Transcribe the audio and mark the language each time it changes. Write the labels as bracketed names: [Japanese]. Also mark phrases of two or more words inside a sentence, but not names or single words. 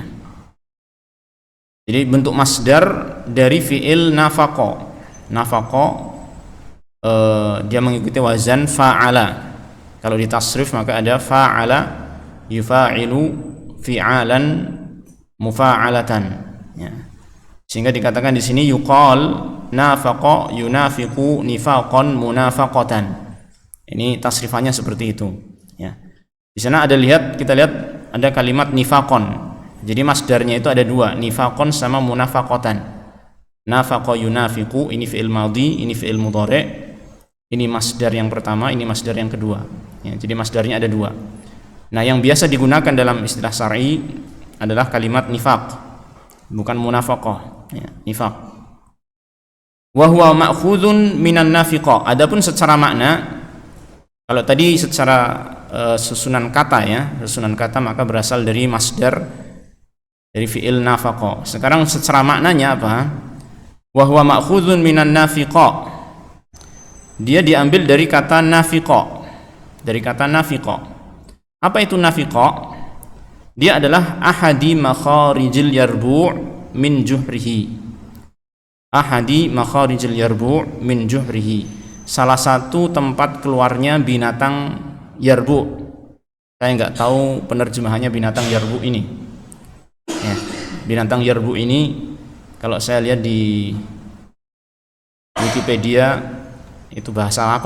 [Indonesian] Jadi bentuk masdar dari [Arabic] فعل نافق. [Indonesian] Nafaqa dia mengikuti wazan fa'ala. Kalau ditasrif maka ada [Arabic] فاعل يفاعل فعالا مفاعلة, [Indonesian] ya. Sehingga dikatakan di sini [Arabic] يقال نافق ينافق نفاقا منافقة. [Indonesian] Ini tasrifannya seperti itu, ya. Di sana kita lihat ada kalimat nifaqan. Jadi masdarnya itu ada dua, nifaqan sama munafaqatan. [Arabic] نافق ينافق, [Indonesian] ini [Arabic] فعل ماضي, [Indonesian] ini [Arabic] فعل مضارع'. [Indonesian] Ini masdar yang pertama, ini masdar yang kedua, ya. Jadi masdarnya ada dua. Nah, yang biasa digunakan dalam istilah syar'i adalah kalimat nifaq, bukan munafaqah, ya, nifaq. [Arabic] وهو مأخوذ من النافقاء. [Indonesian] Adapun secara makna, kalau tadi secara susunan kata, ya, susunan kata maka berasal dari masdar dari [Arabic] فعل نافق. [Indonesian] Sekarang secara maknanya apa? [Arabic] وهو مأخوذ من النافقاء. [Indonesian] Dia diambil dari kata nafiqa. Dari kata nafiqa. Apa itu nafiqa? Dia adalah [Arabic] أحد مخارج اليربوع من جحره. أحد مخارج اليربوع من جحره. [Indonesian] Salah satu tempat keluarnya binatang yarbu'. Saya nggak tahu penerjemahannya binatang yarbu' ini, ya. Binatang yarbu' ini kalau saya lihat di Wikipedia itu bahasa apa?